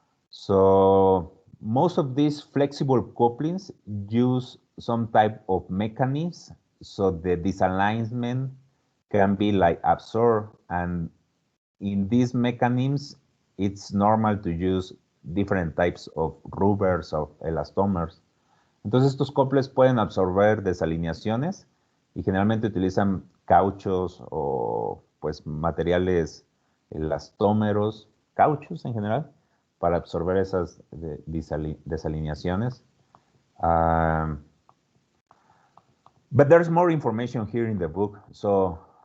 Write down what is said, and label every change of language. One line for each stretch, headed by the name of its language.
English: So most of these flexible couplings use some type of mechanism so the disalignment can be like absorbed, and in these mechanisms it's normal to use different types of rubbers of elastomers.
Spanish: Entonces estos coples pueden absorber desalineaciones y generalmente utilizan cauchos o pues materiales elastómeros, cauchos en general, para absorber esas desalineaciones.
English: But there's more information here in the book. So